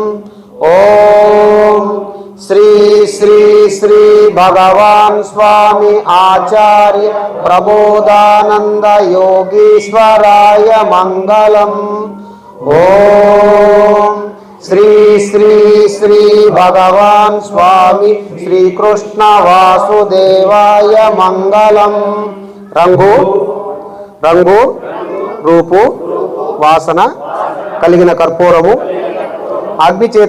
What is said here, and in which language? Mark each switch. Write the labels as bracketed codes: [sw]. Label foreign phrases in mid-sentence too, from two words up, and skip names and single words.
[sa] ओम श्री श्री श्री भगवान स्वामी आचार्य प्रबोधानंद योगीश्वराय मंगलम। ओम श्री श्री श्री भगवान स्वामी श्री कृष्ण वासुदेवाय मंगलम। [te] రంగు రంగు రూపు వాసన కలిగిన కర్పూరము అగ్ని చేత